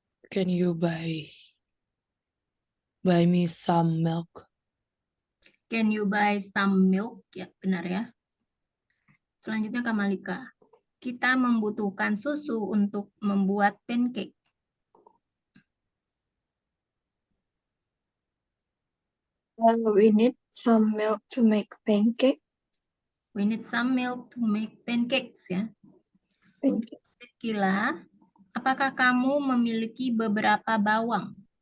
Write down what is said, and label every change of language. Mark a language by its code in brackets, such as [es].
[en] Can you buy me some milk? Can you buy some milk? [id] Ya, benar ya. Selanjutnya Kak Malika. Kita membutuhkan susu untuk membuat pancake. [en] We need some milk to make pancake. We need some milk to make pancakes ya. Pancake. [id] Priscila, apakah kamu memiliki beberapa bawang?